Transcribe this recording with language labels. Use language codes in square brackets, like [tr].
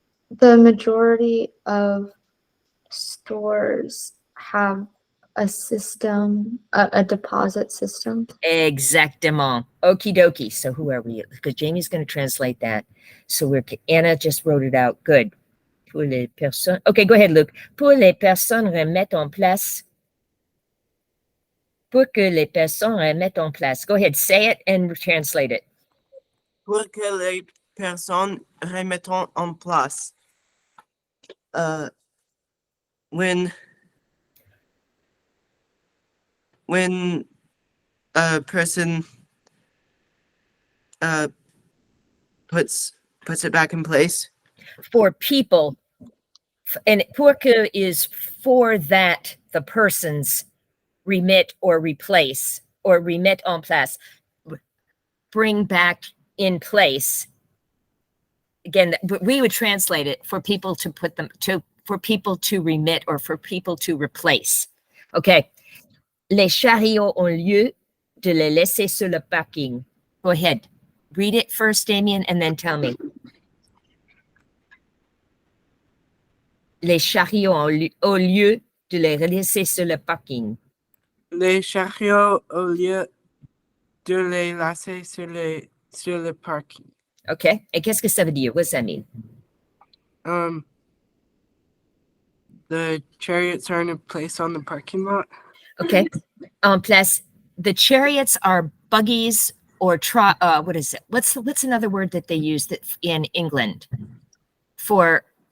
[en] The majority of stores have a system, a deposit system. Exactement. Okie dokie. So who are we? Because Jamie's going to translate that. So Anna just wrote it out. Good. [fr] Pour les personnes. [en] Okay, go ahead, Luke. [fr] Pour les personnes remettre en place. pour que les personnes remettent en place. [en] Go ahead, say it and translate it. [fr] Pour que les personnes remettent en place. [en] When a person puts it back in place. For people, and pour que is for that the persons remit or replace or remit en place, bring back in place. Again, we would translate it for people to put them to, for people to remit or for people to replace. Okay. [fr] Les chariots ont lieu de les laisser sur le parking. [en] Go ahead. Read it first, Damien, and then tell me. [fr] Les chariots ont lieu de les laisser sur le parking. Les chariots au lieu de les laisser sur le parking. [en] Okay. [fr] Et qu'est-ce que ça veut dire? [en] What does that mean? The chariots are in a place on the parking lot. Okay. [fr] En place. [en] The chariots are buggies or what is it? What's another word that they use that in England for